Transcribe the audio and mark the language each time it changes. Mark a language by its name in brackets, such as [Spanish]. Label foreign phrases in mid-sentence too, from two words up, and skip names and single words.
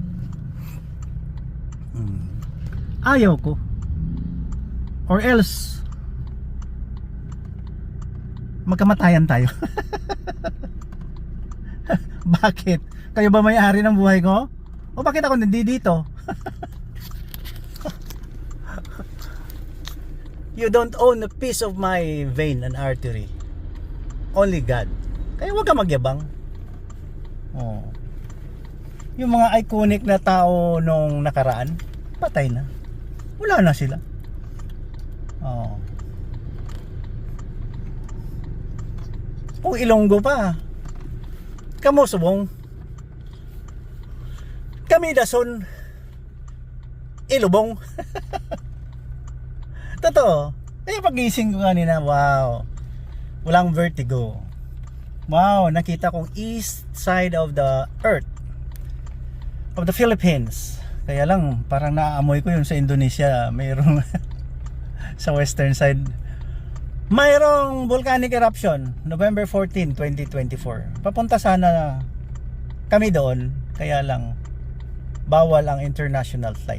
[Filipino] Ayaw ko. Or else magkamatayan tayo. Bakit? Kayo ba may-ari ng buhay ko? O bakit ako nandito? [English] You don't own a piece of my vein and artery. Only God. [Filipino] Kaya huwag ka magyabang. Oh. Yung mga iconic na tao nung nakaraan, patay na. Wala na sila. Oh. [Hiligaynon] Kung Ilonggo pa, kamo subong, kami dason, ilubong. [Filipino] Totoo. Kaya pagising ko kanina, wow, walang vertigo. [English] Wow, [Filipino] nakita kong [English] east side of the earth, of the Philippines. [Filipino] Kaya lang, parang naaamoy ko yun sa Indonesia. Mayroong sa [English] western side, [Filipino] mayroong [English] volcanic eruption, [Filipino] November 14, 2024. Papunta sana kami doon, kaya lang bawal ang [English] international flight.